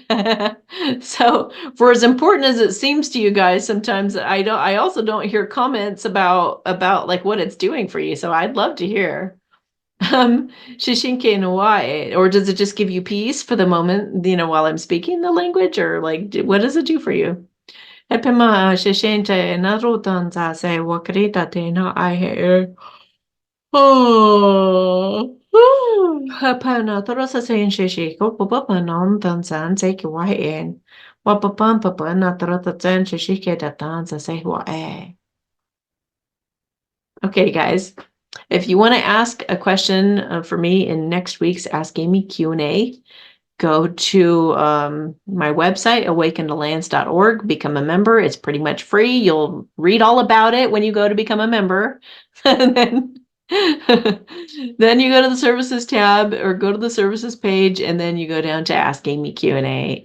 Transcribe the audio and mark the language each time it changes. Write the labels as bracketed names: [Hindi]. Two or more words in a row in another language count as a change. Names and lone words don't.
[English] So for as important as it seems to you guys, sometimes I also don't hear comments about like what it's doing for you. So I'd love to hear. Shishinke no wae, or does it just give you peace for the moment, while I'm speaking the language, or like, what does it do for you? Epima shishente narutan se wakrita te na ai. Oh, hapana torosa sen shishi ko papa non tan san se ki wae en. Wa papa papa na torota sen shishi ke da tan se wae. Okay, guys. If you want to ask a question for me in next week's Ask Amy Q&A, go to my website, awakenedlands.org, become a member. It's pretty much free. You'll read all about it when you go to become a member. And then you go to the services tab, or go to the services page, and then you go down to Ask Amy Q&A.